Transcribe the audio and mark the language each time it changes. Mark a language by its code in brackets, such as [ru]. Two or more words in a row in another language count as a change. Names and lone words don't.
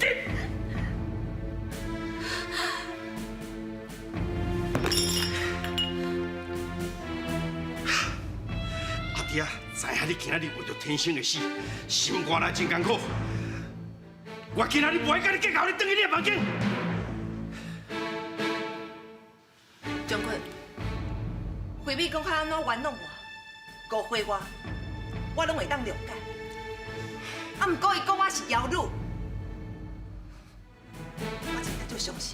[nan] 阿弟啊，知影你今仔日为着天生的死，心肝内真艰苦。我今仔日不会甲你计较，你转去你的房间。将军，慧敏讲较安怎玩弄我、误会我拢会当谅解。啊，毋过伊讲我是妖女，我真正就相信。